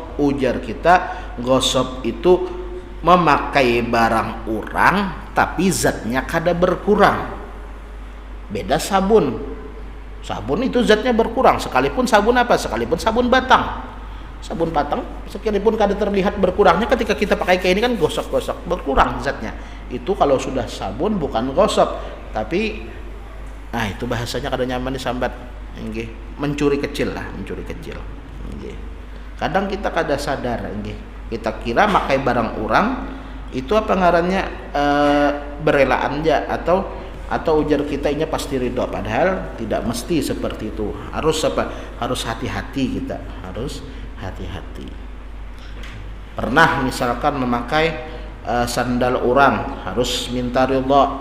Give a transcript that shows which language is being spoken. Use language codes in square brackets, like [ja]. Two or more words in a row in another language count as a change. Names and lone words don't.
[bjn] Ujar kita, gosop itu memakai barang orang tapi zatnya kada berkurang. Beda sabun. Sabun itu zatnya berkurang, sekalipun sabun apa? Sekalipun sabun batang. Sabun batang sekalipun kada terlihat berkurangnya, ketika kita pakai kayak ini kan gosok-gosok, berkurang zatnya. Itu kalau sudah sabun bukan gosok, tapi nah itu bahasanya kada nyaman disambat. Nggih, mencuri kecil lah, mencuri kecil. Nggih. Kadang kita kada sadar, nggih. Kita kira makai barang orang itu apa ngarannya berelaan aja, atau ujar kita ini pasti ridho, padahal tidak mesti seperti itu. Harus apa? Harus hati-hati, kita harus hati-hati. Pernah misalkan memakai sandal orang, harus minta ridho.